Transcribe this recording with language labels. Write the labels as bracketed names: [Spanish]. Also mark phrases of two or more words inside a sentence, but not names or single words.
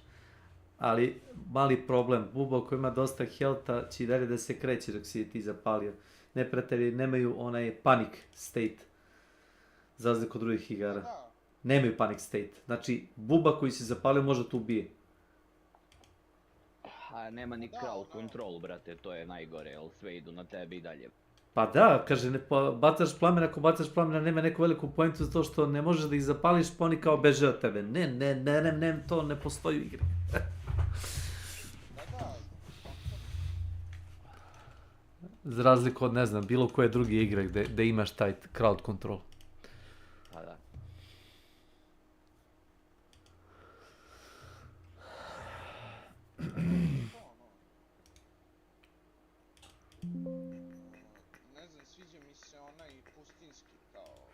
[Serbian] Ali mali problem, buba koja ima dosta healtha će i dalje da se kreće dok si je ti zapalio. Neprijatelji nemaju onaj [English] panic state, [Serbian] za razliku od drugih igara. Nemaju [English] panic state, [Serbian] znači buba koju si zapalio može te ubije. A nema ni [English] crowd control, [Serbian] brate, to je najgore, jel sve idu na tebi i dalje. Pa da, kaže, bacaš plamen, ako bacaš plamena nema neku veliku poentu zato što ne možeš da ih zapališ, pa oni kao beže od tebe. Ne, to ne postoji u igri. Za razliku od, ne znam, bilo koje druge igre gde imaš taj [English] crowd control. [Serbian] Pa da. Ne znam, sviđa mi se onaj pustinski kao...